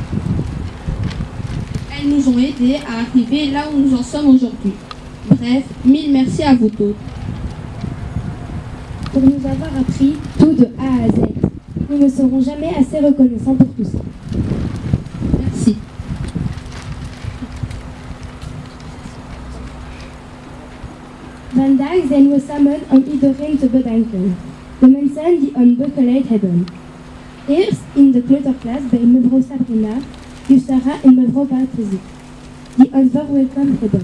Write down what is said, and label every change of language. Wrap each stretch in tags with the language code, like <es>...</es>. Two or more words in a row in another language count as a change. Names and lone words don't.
<fr>Elles nous ont aidés à arriver là où nous en sommes aujourd'hui. Bref, mille merci à vous tous. Pour nous avoir appris tout de A à Z. Nous ne serons jamais assez reconnaissants pour tout ça. Merci.</fr> <nl>Vandaag zijn we samen om iedereen te bedanken. De mensen die ons begeleid hebben. Eerst in de kleuterklas bij mevrouw Sabrina, juf Sarah en mevrouw Bartezi, die ons verwelkomd hebben.</nl>